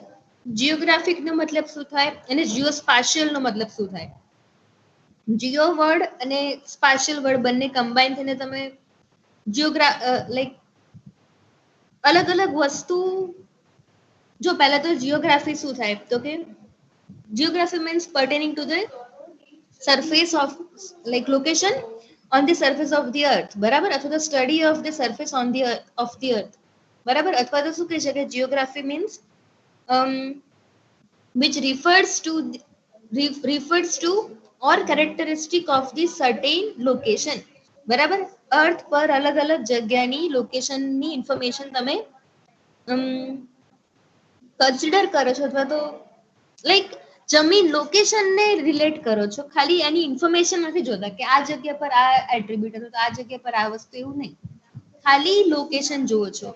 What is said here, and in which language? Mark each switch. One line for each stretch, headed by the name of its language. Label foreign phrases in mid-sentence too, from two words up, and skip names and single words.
Gujarati: જીઓગ્રાફિક નો મતલબ શું થાય અને જીઓસ્પાશિયલ નો મતલબ શું થાય?
English: geo word
Gujarati: અને
English: spatial word
Gujarati: બંને કમ્બાઈન થઈને તમે લાઈક અલગ અલગ વસ્તુ. જો પહેલા તો જીઓગ્રાફી શું થાય? તો કે
English: geography means pertaining to the surface of like location on the surface of the earth,
Gujarati: બરાબર? અથવા તો
English: study of the surface on the of the earth, બરાબર?
Gujarati: અથવા તો શું કહી શકે?
English: geography means which refers to or characteristic of the certain location.
Gujarati: બરાબર. અર્થ પર અલગ અલગ જગ્યાની લોકેશનની ઇન્ફોર્મેશન તમે કન્સિડર કરો છો અથવા તો લાઈક જમીન લોકેશનને રિલેટ કરો છો, ખાલી એની ઇન્ફોર્મેશન નથી જોતા કે આ જગ્યા પર આ એટ્રીબ્યુટ હતું તો આ જગ્યા પર આ વસ્તુ, એવું નહીં, ખાલી લોકેશન જુઓ છો.